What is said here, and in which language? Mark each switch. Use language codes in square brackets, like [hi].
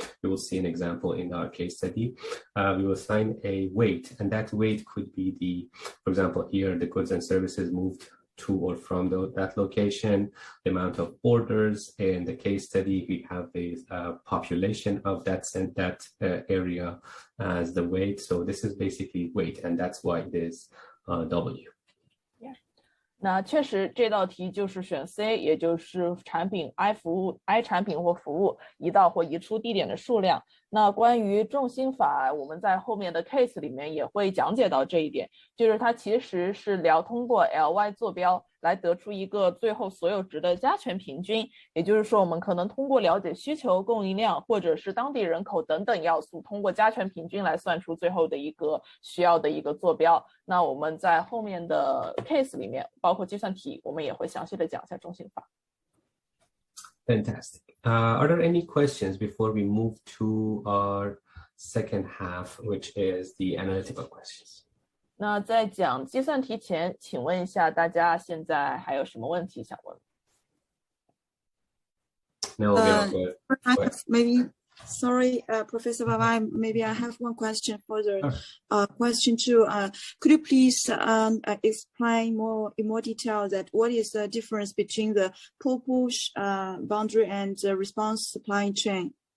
[en] We will see an example in our case study. We will assign a weight, and that weight could be for example, here the goods and services moved to or from that location, the amount of orders. In the case study, we have the population of that area as the weight. So this is basically weight, and that's why it is W. [zh] 那确实这道题就是选 C， 也就是产品 I 产品或服务移到或移出地点的数量。那关于重心法，我们在后面的 case 里面也会讲解到这一点，就是它其实是通过 LY 坐标来得出一个最后所有值的加权平均，也就是说我们可能通过了解需求、供应量或者是当地人口等等要素，通过加权平均来算出最后的一个需要的一个坐标。那我们在后面的 case 里面，包括计算题，我们也会详细的讲一下重心法。 [en] Fantastic. Are there any questions before we move to our second half, which is the analytical questions? [zh] 那在讲计算题前，请问一下大家现在还有什么问题想问？ [en] No, we're good. Maybe, sorry, Professor Baba, maybe I have one question for the question two. Could you please explain in more detail that what is the difference between the pull-push boundary and the response supply chain?